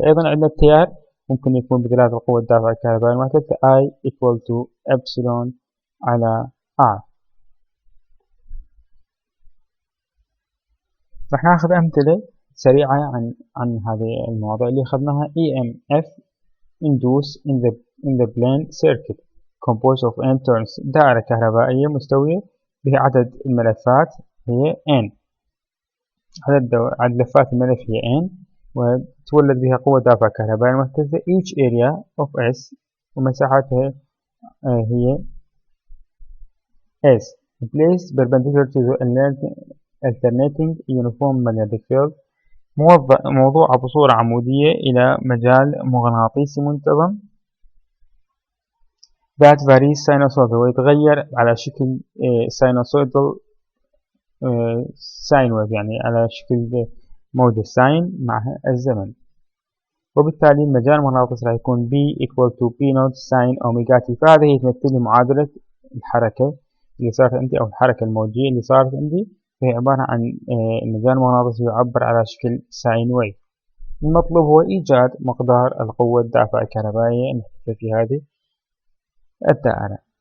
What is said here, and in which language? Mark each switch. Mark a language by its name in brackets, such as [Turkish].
[Arabic] أيضا عندنا التيار ممكن يكون بدلالة القوة الدافعة الكهربائية المحتثة I equal to epsilon على R. راح ناخذ أمثلة سريعة عن هذه المواضيع اللي أخذناها. [English] EMF induced in the plane circuit composed of n turns. [Arabic] دائرة كهربائية مستوية بها عدد الملفات هي n، عدد لفات الملف هي n، وتولد بها قوة دافعة كهربائية محتثة [English] each area of S [Arabic] ومساحتها هي S [English] placed perpendicular to the alternating uniform magnetic field، [Arabic] موضوعة بصورة عمودية إلى مجال مغناطيسي منتظم [English] that varies sinusoidal [Arabic] ويتغير على شكل sinusoidal ساين ويف، يعني على شكل موجة ساين مع الزمن. وبالتالي المجال المغناطيسي راح يكون B equal to P naught sin omega t. فهذه هي تمثل لي معادلة الحركة اللي صارت عندي أو الحركة الموجية اللي صارت عندي، وهي عبارة عن المجال المغناطيسي يعبر على شكل ساين ويف. المطلوب هو إيجاد مقدار القوة الدافعة الكهربائية المحتثة في هذه الدائرة.